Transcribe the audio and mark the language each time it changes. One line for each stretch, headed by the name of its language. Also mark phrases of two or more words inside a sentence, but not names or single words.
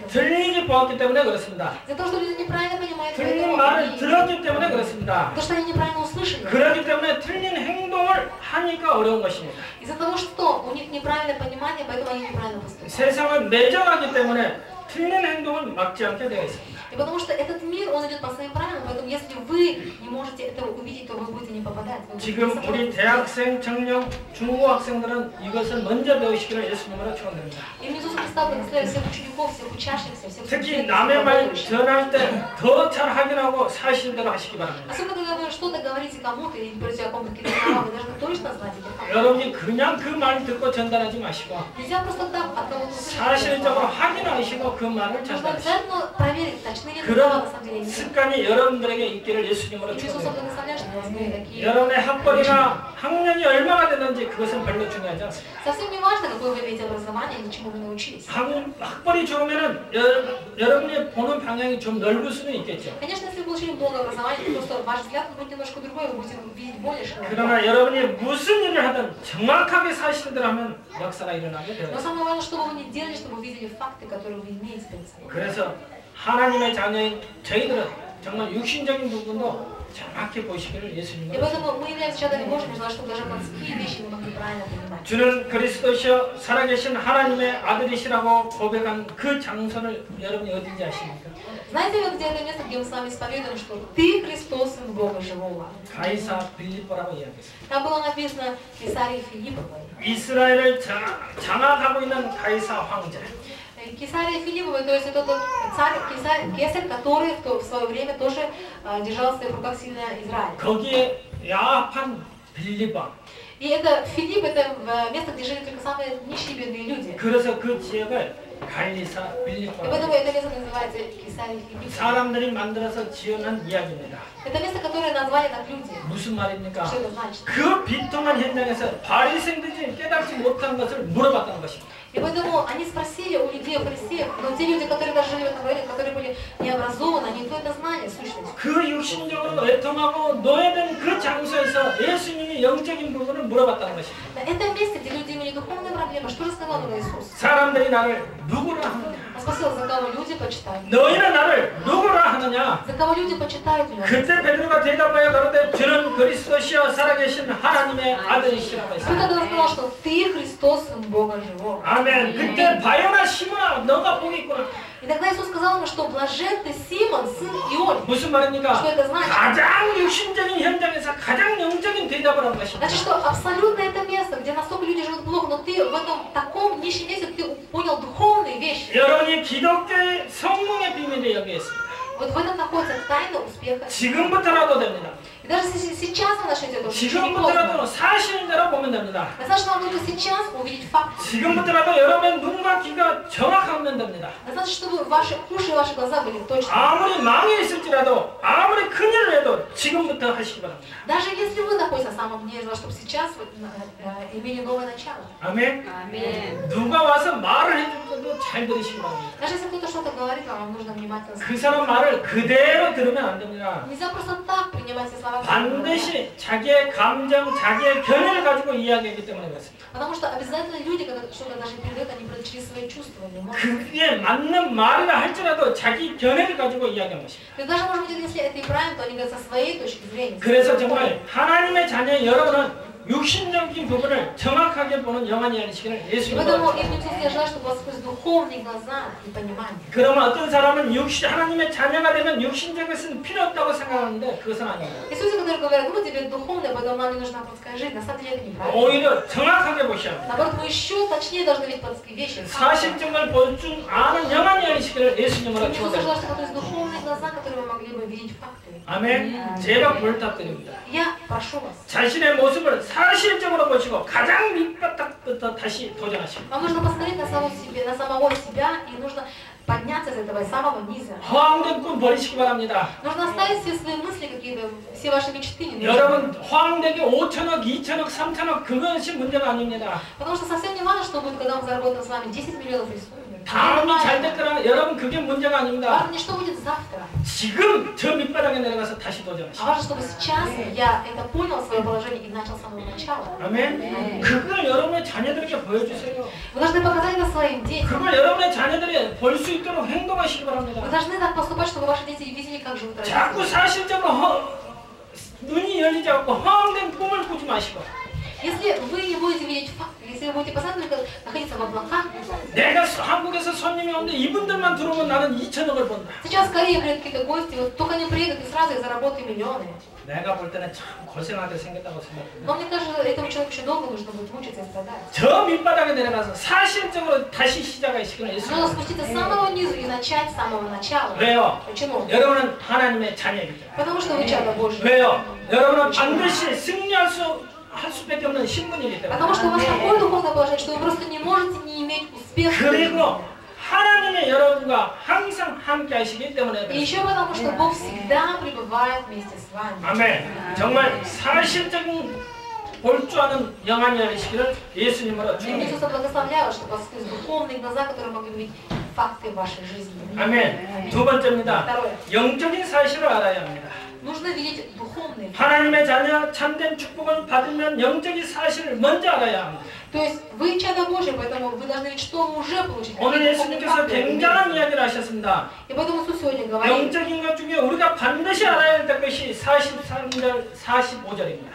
Korean: 들리게 보았기 때문에 그렇습니다.
Russian: За то, что люди неправильно понимают,
Korean: 틀린 말을 들었기 때문에 그렇습니다.
Russian: то, что они неправильно услышали.
Korean: 그렇기 때문에 틀린 행동을 하니까 어려운 것입니다.
Russian: Из-за того, что у них неправильное понимание, поэтому они неправильно поступают.
Korean: 세상은 매정하기 때문에 틀린 행동을 막지 않게 되어 있습니다.
Russian: И потому что этот мир, он идет по своим правилам, поэтому если вы не можете этого увидеть, то вы будете не попадать.
Korean: 지금 우리 대학생, 청년, 중고학생들은 이것을 먼저 배우시기를 예수님으로 축원드립니다.
Russian: И мне Иисус Христос благословляет всех учеников, всех учащихся, всех
Korean: 특히 남의 말 전할 때 더 잘 확인하고 사실대로 하시기 바랍니다.
Russian: Особенно, когда вы что-то говорите кому-то или говорите о ком-то какие-то слова, вы должны точно знать эти факты.
Korean: 여러분이 그냥 그 말 듣고 전달하지 마시고
Russian: Нельзя просто так от кого-то услышать.
Korean: 사실적으로 확인하시고 그 말을
Russian: Нужно
Korean: 전달하시고
Russian: обязательно проверить, точны ли слова на
Korean: 그런
Russian: самом деле.
Korean: 습관이 여러분들에게 있기를 예수님으로
Russian: Иисус
Korean: 축원드립니다.
Russian: благословляет, что у вас были такие.
Korean: 여러분의 학벌이나 학년이 얼마나 되는지 그것은 별로 중요하지 않습니다.
Russian: Совсем не важно, какое вы имеете образование или чему вы научились.
Korean: 학벌이 좋으면은 여러분이 보는 방향이 좀 넓을 수는 있겠죠.
Russian: Конечно, если вы получили много образования, то просто ваш взгляд будет немножко другой, вы будете видеть более широко.
Korean: 그러나 여러분이 무슨 일을 하든 정확하게 사실대로 하면 역사가 일어나게 돼요.
Russian: Но самое важное, чтобы вы не делали, чтобы вы видели факты, которые вы имеете перед собой.
Korean: 그래서 하나님의 자녀인 저희들은 정말 육신적인 부분도 정확히 보시기를
Russian: И
Korean: 예수님으로
Russian: поэтому мы являемся чадами Божьими, желаю, чтобы даже плотские вещи мы могли правильно понимать.
Korean: 주는 그리스도시여 살아계신 하나님의 아들이시라고 고백한 그 장소를 여러분이 어딘지 아십니까?
Russian: Знаете вы, где это место, где мы с вами исповедуем, что Ты Христос, Сын Бога Живого?
Korean: 가이사 빌립보라고 이야기했습니다.
Russian: Там было написано Кесарии Филипповой.
Korean: 이스라엘을 장악하고 있는 가이사 황제.
Russian: Кесария Филипповой, то есть это тот царь, Кесарь, который в свое время тоже держал в своих руках сильно Израиль.
Korean: 거기에 야합한 빌립보.
Russian: И это Филипп, это место, где жили только самые нищие бедные люди.
Korean: 그래서 그 지역을 갈리사
Russian: И
Korean: 빌립보라고.
Russian: поэтому это место называется Кесария Филипповой.
Korean: 사람들이 만들어서 지어낸 이야기입니다.
Russian: Это место, которое назвали так люди.
Korean: 무슨 말입니까?
Russian: Что это значит?
Korean: 그 비통한 현장에서 바리새인들이 깨닫지 못한 것을 물어봤다는 것입니다.
Russian: И поэтому они спросили у людей, у фарисеев, но те люди, которые даже жили в этом районе, которые были необразованы, они то это знали, сущность.
Korean: 그 육신적으로 애통하고 노예된 그 장소에서 예수님이 영적인 부분을 물어봤다는 것입니다.
Russian: На этом месте, где люди имели духовные проблемы, что же сказал им Иисус?
Korean: 사람들이 나를 누구라 하느냐?
Russian: Он спросил, за кого люди почитают?
Korean: 너희는 나를 누구라 하느냐?
Russian: За кого люди почитают меня?
Korean: 그때 베드로가 대답하여 가로되 주는 그리스도시여 살아계신 하나님의 아들이시라고
Russian: Ты
Korean: 했습니다.
Russian: тогда сказал, что ты Христос, Сын Бога Живого.
Korean: 아멘. 그때 바요나 시몬아 너가 복이 있구나.
Russian: И тогда Иисус сказал ему, что блажен ты, Симон, сын Ионин.
Korean: 무슨 말입니까?
Russian: Что это значит?
Korean: 가장 육신적인 현장에서 가장 영적인 대답을 한 것입니다.
Russian: Значит, что абсолютно это место, где настолько люди живут плохо, но ты в этом таком нищем месте ты понял духовные вещи.
Korean: 여러분이 기독교의 성공의 비밀이 여기에 있습니다.
Russian: Вот в этом находится тайна успеха.
Korean: 지금부터라도 됩니다.
Russian: И даже если сейчас вы начнете это, еще не поздно.
Korean: 지금부터라도 사실대로 보면 됩니다.
Russian: Достаточно вам нужно сейчас увидеть факт.
Korean: 지금부터라도 여러분의 눈과 귀가 정확하면 됩니다.
Russian: Достаточно, чтобы ваши уши и ваши глаза были точны.
Korean: 아무리 망해 있을지라도 아무리 큰일을 해도 지금부터 하시기 바랍니다.
Russian: Даже если вы находитесь на самом дне, чтобы сейчас вы имели новое начало.
Korean: 아멘. 아멘. 누가 와서 말을 해줄 때도 잘 들으시기 바랍니다.
Russian: Даже если кто-то что-то говорит, вам нужно внимательно слушать.
Korean: 그 사람 말을 그대로 들으면 안 됩니다.
Russian: Нельзя просто так принимать все слова.
Korean: 반드시 자기의 감정, 자기의 견해를 가지고 이야기하기 때문에 그렇습니다.
Russian: Потому что обязательно люди, когда что-то даже передают, они передают через свои чувства.
Korean: 그게 맞는 말이라 할지라도 자기 견해를 가지고 이야기한 것입니다.
Russian: И даже, может быть, если это и правильно, то они говорят со своей точки зрения.
Korean: 그래서 정말 하나님의 자녀 여러분은 육신적인 부분을 정확하게 보는 영안이 아니시기를
Russian: И
Korean: 예수님으로
Russian: поэтому
Korean: 축원합니다.
Russian: им Иисус, я желаю, чтобы у вас сквозь духовные глаза и понимание.
Korean: 그러면 어떤 사람은 하나님의 자녀가 되면 육신적인 것은 필요 없다고 생각하는데 그것은 아닙니다.
Russian: И люди, которые говорят, ну тебе духовное, поэтому нам не нужна плотская жизнь, на самом деле это неправильно.
Korean: 오히려 정확하게 보셔야 합니다.
Russian: Наоборот, мы еще точнее должны видеть плотские вещи.
Korean: 사실증을 볼 줄 아는 영안이 아니시기를 예수님으로
Russian: Иисус, я желаю,
Korean: 축원합니다.
Russian: чтобы то есть духовные глаза, которые вы могли бы видеть факты.
Korean: 아멘. 제가 부탁드립니다.
Russian: Я прошу вас.
Korean: 자신의 모습을 사실적으로 보시고 가장 밑바닥부터 다시 도전하시고
Russian: Вам нужно посмотреть на самого себя, и нужно подняться из этого, из самого низа.
Korean: 허황된 꿈 버리시기 바랍니다.
Russian: Нужно оставить все свои мысли какие-то, все ваши мечты. Не нужны.
Korean: 여러분 허황되게 5천억, 2천억, 3천억 그것이 문제가 아닙니다.
Russian: Потому что совсем не важно, что будет, когда мы заработаем с вами 10 миллионов или 100 миллионов.
Korean: 다음이 잘 됐거나 여러분 그게 문제가 아닙니다.
Russian: Важно не что будет завтра.
Korean: 지금 저 밑바닥에 내려가서 다시
Russian: А
Korean: 도전하시오.
Russian: важно, чтобы сейчас я это понял, свое положение, и начал с самого начала.
Korean: 아멘. 그걸 여러분의 자녀들에게 보여주세요.
Russian: Вы должны показать это своим детям.
Korean: 그걸 여러분의 자녀들이 볼 수 있도록 행동하시기 바랍니다.
Russian: Вы должны так поступать, чтобы ваши дети видели, как живут
Korean: 자꾸
Russian: родители.
Korean: 사실적으로 눈이 열리지 않고 허황된 꿈을 꾸지 마시고
Russian: Если вы не будете видеть факт, если вы будете постоянно только находиться в облаках,
Korean: 내가 한국에서 손님이 오는데 이분들만 들어오면 나는 2천억을 번다.
Russian: сейчас в Корее приедут какие-то гости, вот только они приедут и сразу я заработаю миллионы.
Korean: 내가 볼 때는 참 고생하게 생겼다고 생각합니다.
Russian: Но мне кажется, этому человеку еще долго нужно будет мучиться и страдать.
Korean: 저 밑바닥에 내려가서 사실적으로 다시 시작하시기를
Russian: Нужно
Korean: 예수님.
Russian: спуститься с самого низу и начать с самого начала.
Korean: 왜요?
Russian: Почему?
Korean: 여러분은 하나님의 자녀이기 때문에.
Russian: Потому что вы чадо Божье.
Korean: 왜요? 여러분은 반드시 승리할 수밖에 없는 신분이기 때문에.
Russian: Потому что у вас такое духовное положение, что вы просто не можете не иметь успеха.
Korean: 그리고 하나님의 여러분과 항상 함께 하시기 때문에.
Russian: И еще потому, что Бог всегда пребывает вместе с вами.
Korean: 아멘. 정말 사실적인 볼 줄 아는 영안이 되시기를 예수님으로
Russian: И
Korean: 축원합니다.
Russian: Иисуса благословляю, чтобы у вас есть духовные глаза, которые могли видеть факты вашей жизни.
Korean: 아멘. 두 번째입니다.
Russian: Второе.
Korean: 영적인 사실을 알아야 합니다.
Russian: Нужно видеть духовные.
Korean: 하나님의 자녀 참된 축복을 받으면 영적인 사실을 먼저 알아야 합니다.
Russian: То есть вы чадо Божье, поэтому вы должны видеть, что вы уже получили.
Korean: 오늘 예수님께서 굉장한 이야기를 하셨습니다.
Russian: И поэтому Иисус сегодня говорит.
Korean: 영적인 것 중에 우리가 반드시 알아야 될 것이 43절, 45절입니다.